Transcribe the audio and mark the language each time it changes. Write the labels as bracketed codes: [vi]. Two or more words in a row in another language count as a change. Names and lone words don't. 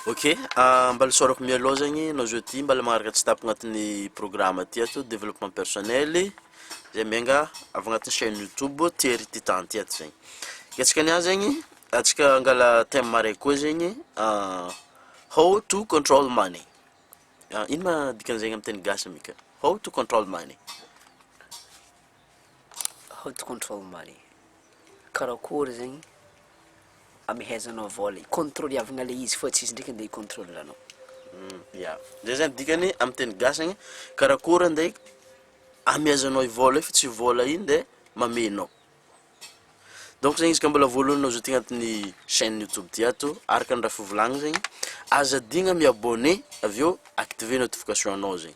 [mg] Ok, mbala sorako mialoha zegny no jeudi mbala magnaraka tsy tapy agnatin'ny programme ty ato [fr] développement personnel [mg] zay mianga avy agnatin'ny chaîne YouTube THIERRY Titan ty ato zegny. Ketsaka niany zegny atsika angala thème maraiky koa zegny [en] how to control money. [mg] Ino ma dikan'zegny amin'ny teny gasy mika? [en] How to control money. How to control money. [mg] Karakory zegny amehezanao vola contrôliavagna le izy fa tsisy ndraiky andeha contrôleranao. Ya. Zay zany dikany amin'ny teny gasy zegny karakory andeha amehezanao i vola fa tsy vola iny de mamenao. Donc zegny izy ka mbola voalohany no zoty agnatin'ny chaîne YouTube ty ato araka ny raha fivolagna zegny azadigna mi-abonné aveo [fr] activer notification [mg] anao zegny.